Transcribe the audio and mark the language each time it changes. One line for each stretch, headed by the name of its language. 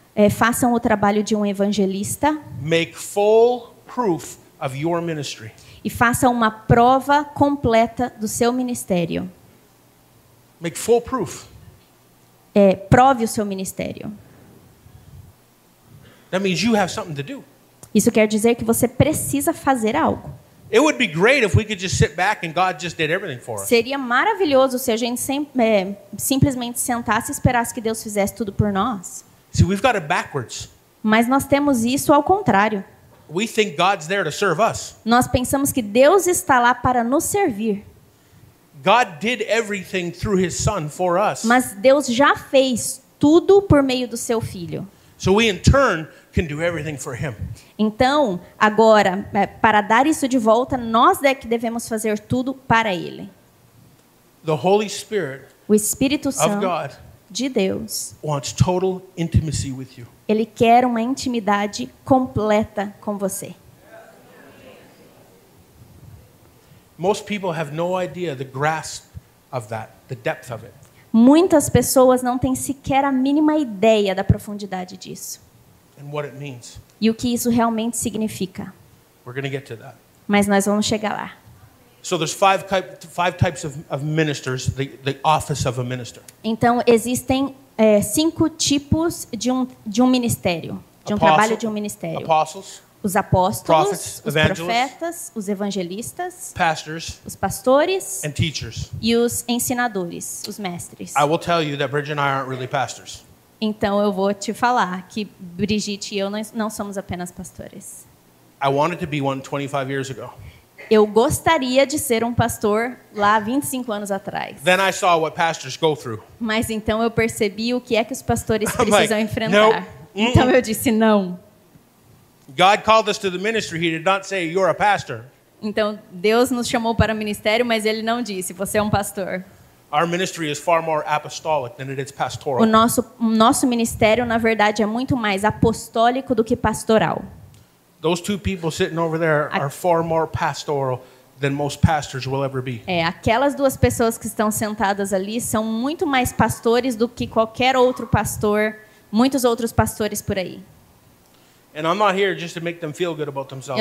Portuguese: Façam o trabalho de um evangelista.
English: Make full proof of your ministry.
Portuguese: E façam uma prova completa do seu ministério.
English: Make full proof.
Portuguese: Prove o seu ministério.
English: That means you have something to do.
Portuguese: Isso quer dizer que você precisa fazer algo.
English: It would be great if we could just sit back and God just did everything for us.
Portuguese: Seria maravilhoso se a gente simplesmente sentasse e esperasse que Deus fizesse tudo por nós.
English: See, we've got it backwards.
Portuguese: Mas nós temos isso ao contrário.
English: We think God's there to serve us.
Portuguese: Nós pensamos que Deus está lá para nos servir.
English: God did everything through his son for us.
Portuguese: Mas Deus já fez tudo por meio do seu filho.
English: So we in turn can do everything for him.
Portuguese: Então, agora, para dar isso de volta, nós é que devemos fazer tudo para ele.
English: The Holy Spirit
Portuguese: O Espírito
English: of
Portuguese: Santo
English: God
Portuguese: de Deus,
English: wants total intimacy with you.
Portuguese: ele quer uma intimidade completa com você.
English: Most people have no idea the grasp of that, the depth of it.
Portuguese: Muitas pessoas não têm sequer a mínima ideia da profundidade disso.
English: And what it means.
Portuguese: E o que isso realmente significa.
English: We're going to get to that.
Portuguese: Mas nós vamos chegar lá.
English: So there's five types of ministers, the office of a minister.
Portuguese: Então, existem 5 tipos de um ministério, de um trabalho de um ministério.
English: Apostles,
Portuguese: Os apóstolos,
English: prophets,
Portuguese: os
English: evangelists,
Portuguese: profetas, os evangelistas,
English: pastors,
Portuguese: os pastores
English: and teachers.
Portuguese: e os ensinadores, os mestres.
English: I will tell you that Bridget and I aren't really pastors.
Portuguese: Então eu vou te falar que Brigitte e eu não somos apenas pastores.
English: I wanted to be one 25 years ago.
Portuguese: Eu gostaria de ser um pastor lá 25 anos atrás.
English: Then I saw what pastors go through.
Portuguese: Mas então eu percebi o que é que os pastores
English: I'm
Portuguese: precisam
English: like,
Portuguese: enfrentar. Então eu disse não.
English: God called us to the ministry. He did not say you're a pastor.
Portuguese: Então Deus nos chamou para o ministério, mas ele não disse você é um pastor.
English: Our ministry is far more apostolic than it is pastoral.
Portuguese: O nosso ministério, na verdade, é muito mais apostólico do que pastoral.
English: Those two people sitting over there are far more pastoral than most pastors will ever be.
Portuguese: Aquelas 2 pessoas que estão sentadas ali são muito mais pastores do que qualquer outro pastor, muitos outros pastores por aí.
English: And I'm not here just to make them feel good about themselves.